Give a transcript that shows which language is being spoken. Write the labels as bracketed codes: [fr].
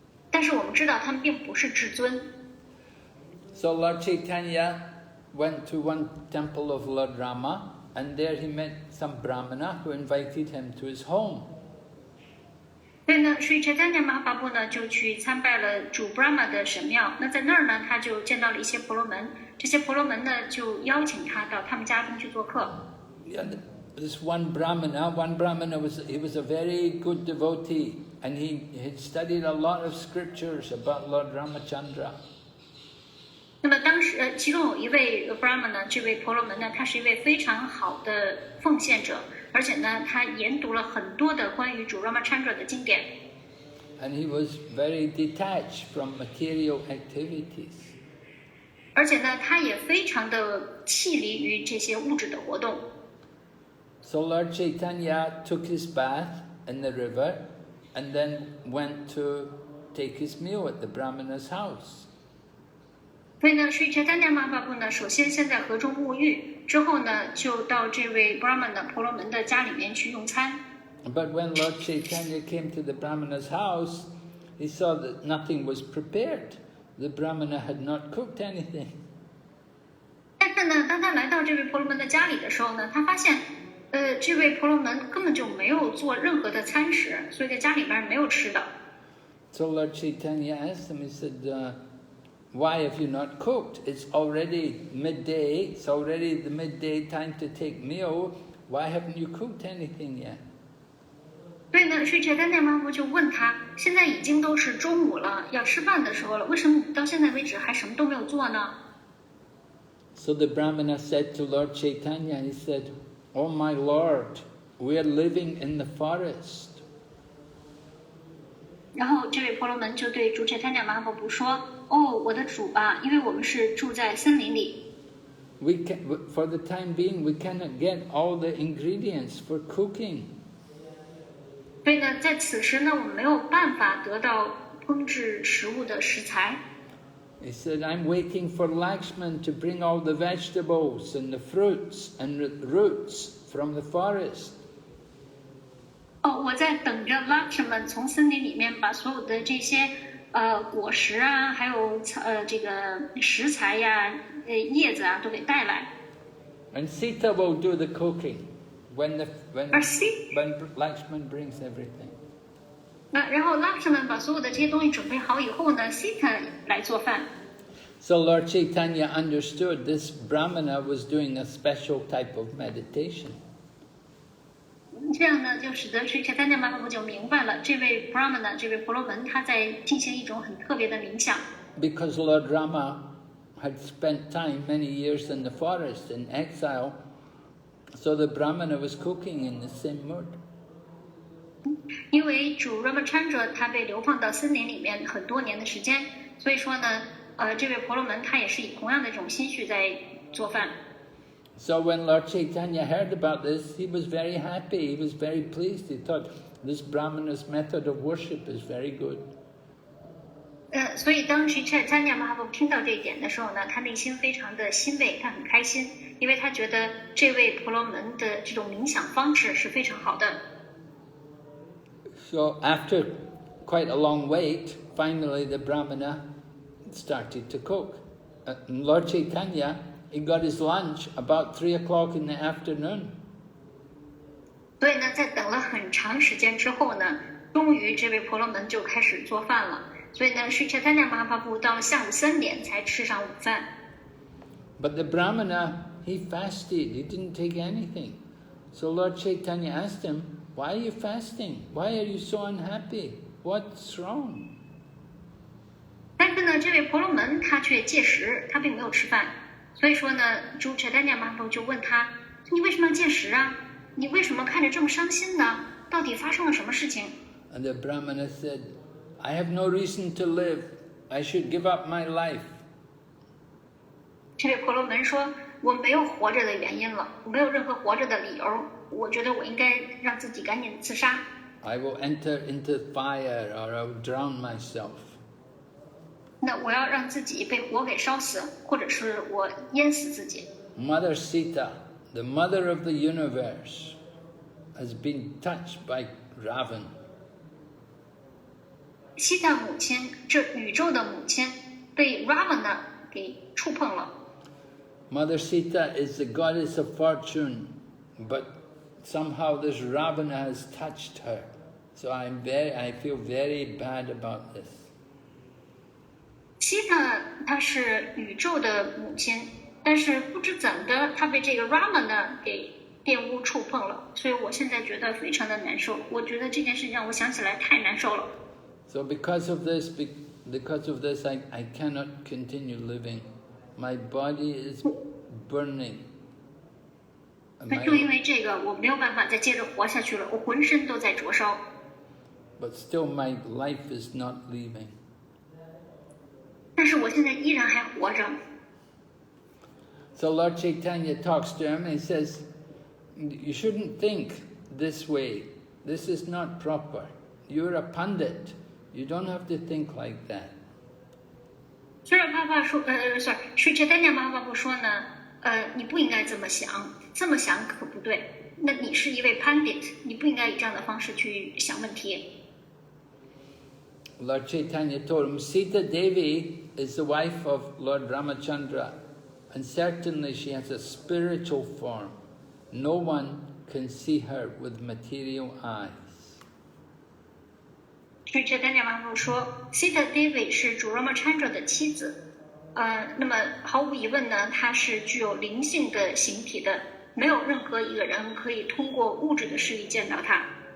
[zh] 但是我们知道他们并不是至尊。 [en] So Lord Chaitanya went to one temple of Lord Rama, and there he met some Brahmana who invited him to his home. [zh] 所以呢，Sri Chaitanya Mahaprabhu 呢就去参拜了主 Brahma 的神庙。那在那儿呢，他就见到了一些婆罗门，这些婆罗门呢就邀请他到他们家中去做客。 [en] Yeah, this one Brahmana was a very good devotee, and he had studied a lot of scriptures about Lord Ramachandra. [zh] 那么当时其中有一位 Brahma 呢，这位婆罗门呢，他是一位非常好的奉献者，而且呢，他研读了很多的关于主 Ramachandra 的经典。 [en] And he was very detached from material activities. [zh] 而且呢，他也非常的弃离于这些物质的活动。 [en] So Lord Chaitanya took his bath in the river, and then went to take his meal at the Brahmana's house. [zh] 所以呢，Sri Chaitanya Mahaprabhu 呢，首先先在河中沐浴，之后呢，就到这位 Brahmana 婆罗门的家里面去用餐。 [en] But when Lord Chaitanya came to the Brahmana's house, he saw that nothing was prepared. The Brahmana had not cooked anything. [zh] 但是呢，当他来到这位婆罗门的家里的时候呢，他发现，这位婆罗门根本就没有做任何的餐食，所以在家里面没有吃的。 [en] So Lord Chaitanya asked him, he said, why have you not cooked? It's already midday, it's already the midday time to take meal. Why haven't you cooked anything yet? [zh] 所以呢，Sri Chaitanya Mahaprabhu就问他，现在已经都是中午了，要吃饭的时候了，为什么你到现在为止还什么都没有做呢 [en] So the Brahmana said to Lord Chaitanya, he said, "Oh my Lord, we are living in the forest." [zh] 然后这位婆罗门就对主Chaitanya Mahaprabhu说：“哦，我的主啊，因为我们是住在森林里。” [en] For the time being, we cannot get all the ingredients for cooking. [zh] 所以呢，在此时呢，我们没有办法得到烹制食物的食材。 [en] He said, "I'm waiting for Lakshman to bring all the vegetables and the fruits and the roots from the forest." [zh] 哦，我在等着 Lakshman 从森林里面把所有的这些果实啊，还有这个食材呀、叶子啊都给带来。 [en] And Sita will do the cooking when Lakshman brings everything. [zh] 然后 Lakshman 把所有的这些东西准备好以后呢 ，Sita 来做饭。 [en] So Lord Chaitanya understood this Brahmana was doing a special type of meditation. [zh] 这样呢，就使得Sri Chaitanya Mahaprabhu就明白了，这位 Brahmana 这位婆罗门他在进行一种很特别的冥想。 [en] Because Lord Rama had spent time, many years in the forest in exile, so the Brahmana was cooking in the same mood. [zh] 因为主 Ramachandra 他被流放到森林里面很多年的时间，所以说呢，这位婆罗门他也是以同样的这种心绪在做饭。 [en] So when Lord Chaitanya heard about this, he was very happy, he was very pleased. He thought, this Brahmana's method of worship is very good. [zh] 所以当时 Chaitanya Mahaprabhu 听到这一点的时候呢，他内心非常的欣慰，他很开心，因为他觉得这位婆罗门的这种冥想方式是非常好的。 [en] So after quite a long wait, finally the Brahmana started to cook. Lord Chaitanya, he got his lunch about 3 o'clock in the afternoon. [zh] 所以呢，在等了很长时间之后呢，终于这位婆罗门就开始做饭了。所以呢，Sri Chaitanya Mahaprabhu 到了下午3点才吃上午饭。 [en] But the Brahmana, he fasted, he didn't take anything. So Lord Chaitanya asked him, "Why are you fasting? Why are you so unhappy? What's wrong?" [zh] 但是呢，这位婆罗门他却戒食，他并没有吃饭。所以说呢，主 Chaitanya Mahaprabhu 就问他：“你为什么要戒食啊？你为什么看着这么伤心呢？到底发生了什么事情？” [en] And the Brahmana said, "I have no reason to live. I should give up my life." [zh] 这位婆罗门说：“我没有活着的原因了，我没有任何活着的理由。我觉得我应该让自己赶紧自杀。” [en] I will enter into fire or I will drown myself. [zh] 那我要让自己被火给烧死，或者是我淹死自己。 [en] Mother Sita, the mother of the universe, has been touched by Ravana. [zh] 西塔母亲，这宇宙的母亲，被 Ravana 给触碰了。 [en] Mother Sita is the goddess of fortune, but somehow this Ravana has touched her. So I feel very bad about this. [zh] 西塔她是宇宙的母亲，但是不知怎的，她被这个 Ramana 给玷污触碰了，所以我现在觉得非常的难受。我觉得这件事情让我想起来太难受了。 [en] So because of this, I cannot continue living. My body is burning. [zh] 那就因为这个，我没有办法再接着活下去了，我浑身都在灼烧。 [en] But still my life is not leaving. [zh] 但是我现在依然还活着。 [en] So Lord Chaitanya talks to him and he says, "You shouldn't think this way. This is not proper. You're a pandit. You don't have to think like that." [zh] 虽然爸爸说Sri Chaitanya Mahaprabhu 说呢，你不应该这么想，这么想可不对。那你是一位 pandit， 你不应该以这样的方式去想问题。 [en] Lord Chaitanya told him, Sita Devi is the wife of Lord Ramachandra, and certainly she has a spiritual form. No one can see her with material eyes. [zh] Sri Chaitanya Mahaprabhu 说 ，Sita Devi 是主 Ramachandra 的妻子，那么毫无疑问呢，她是具有灵性的形体的，没有任何一个人可以通过物质的视力见到她。